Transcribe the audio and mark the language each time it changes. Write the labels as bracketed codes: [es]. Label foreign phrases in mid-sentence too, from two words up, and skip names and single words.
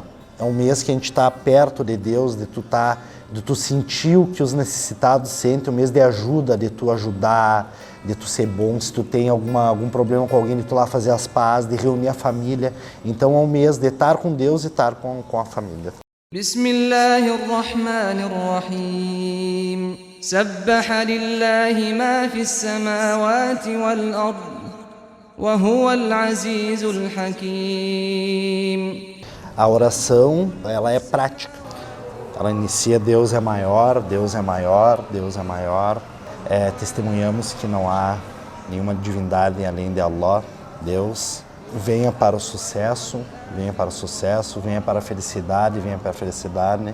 [pt] É um mês que a gente está perto de Deus, de tu sentir o que os necessitados sentem, um mês de ajuda, de tu ajudar, de tu ser bom, se tu tem algum problema com alguém, de tu lá fazer as pazes, de reunir a família. Então é um mês de estar com Deus e estar com a família. [ar] بسم الله الرحمن الرحيم. سبح لله ما في السماوات والأرض وهو العزيز الحكيم. [pt] A oração, ela é prática. Ela inicia Deus é maior, Deus é maior, Deus é maior. Testemunhamos que não há nenhuma divindade além de Allah, Deus. Venha para o sucesso, venha para o sucesso, venha para a felicidade, venha para a felicidade.